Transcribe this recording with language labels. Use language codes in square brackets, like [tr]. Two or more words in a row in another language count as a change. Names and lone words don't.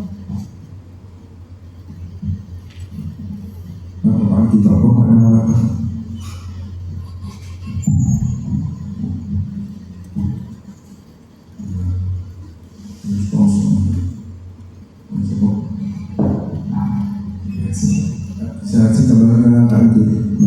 [vi] Bạn chỉ có câu hỏi nào là [fr] je pense c'est bon. Merci. [vi] Xin cảm ơn các anh chị.